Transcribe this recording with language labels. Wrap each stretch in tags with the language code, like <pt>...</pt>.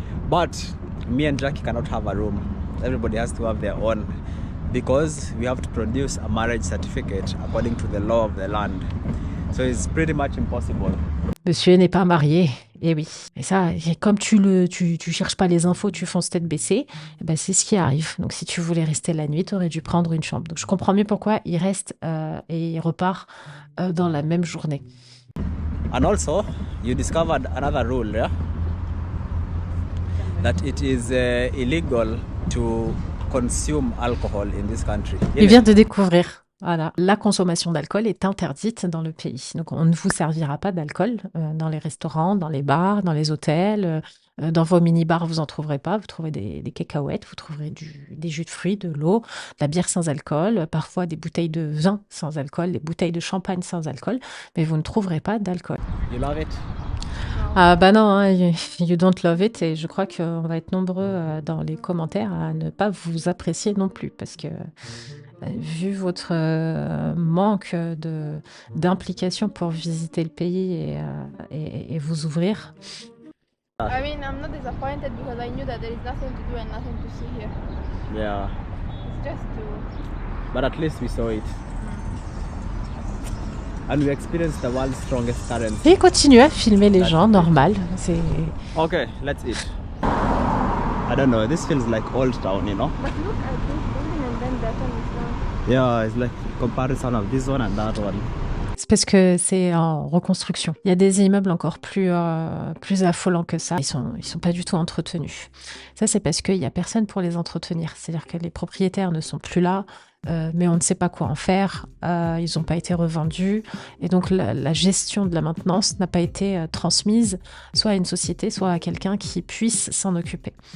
<en>But me and Jackie cannot have a room. Everybody has to have their own, because we have to produce a marriage certificate according to the law of the land. So it's pretty much impossible.</en> <fr>Monsieur n'est pas marié Et oui. Et ça, et comme tu cherches pas les infos, tu fonces tête baissée, eh ben c'est ce qui arrive. Donc si tu voulais rester la nuit, tu aurais dû prendre une chambre. Donc je comprends mieux pourquoi il reste et il repart dans la même journée.</fr> <en>And also, you discovered another rule, yeah? That it is illegal to consume alcohol in this country.</en> <fr>Il vient de découvrir. Voilà, la consommation d'alcool est interdite dans le pays. Donc, on ne vous servira pas d'alcool dans les restaurants, dans les bars, dans les hôtels. Dans vos mini-bars, vous n'en trouverez pas. Vous trouverez des cacahuètes, vous trouverez des jus de fruits, de l'eau, de la bière sans alcool, parfois des bouteilles de vin sans alcool, des bouteilles de champagne sans alcool, mais vous ne trouverez pas d'alcool.</fr> <en>You love it?</en> <fr>Ah bah non, hein,</fr> <en>you don't love it,</en> <fr>et je crois qu'on va être nombreux dans les commentaires à ne pas vous apprécier non plus, parce que vu votre manque d'implication pour visiter le pays et vous ouvrir.</fr> <en>I mean, I'm not disappointed because I knew that there is nothing to do and nothing to see here. Yeah, It's just to... but at least we saw it. And we experienced the world's strongest currency.</en> <fr>Et continue à filmer les gens, normal. C'est...</fr> <en>Okay, let's eat. I don't know, this feels like Old Town, you know? But look at this building and then that one is now. Yeah, it's like comparison of this one and that one.</en> <fr>C'est parce que c'est en reconstruction. Il y a des immeubles encore plus affolants que ça. Ils sont pas du tout entretenus. Ça, c'est parce qu'il y a personne pour les entretenir. C'est-à-dire que les propriétaires ne sont plus là, mais on ne sait pas quoi en faire. Ils n'ont pas été revendus. Et donc, la gestion de la maintenance n'a pas été transmise soit à une société, soit à quelqu'un qui puisse s'en occuper.</fr>